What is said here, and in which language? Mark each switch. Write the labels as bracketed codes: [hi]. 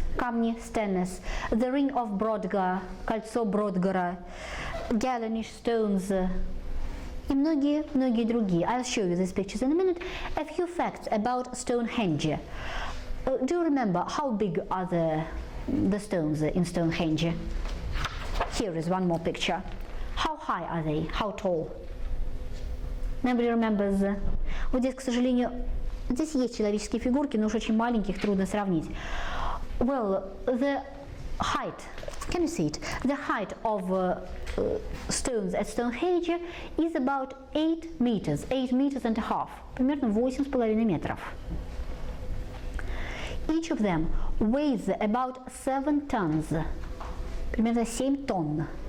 [ru] Камни Stennis, [en] the ring of Brodgar, [ru] кольцо Бrodgara, Gallenish stones, и многие другие. [en] I'll show you these pictures in a minute. A few facts about Stonehenge. Do you remember how big are the stones in Stonehenge? Here is one more picture. How high are they? How tall? Nobody remembers. [ru] Вот здесь, к сожалению, здесь есть человеческие фигурки, но уж очень маленьких, трудно сравнить. [en] Well, the height, can you see it? The height of stones at Stonehenge is about 8 meters, 8 meters and a half, [ru] примерно 8,5 метров. [en] Each of them weighs about 7 tons, [ru] примерно 7 тонн.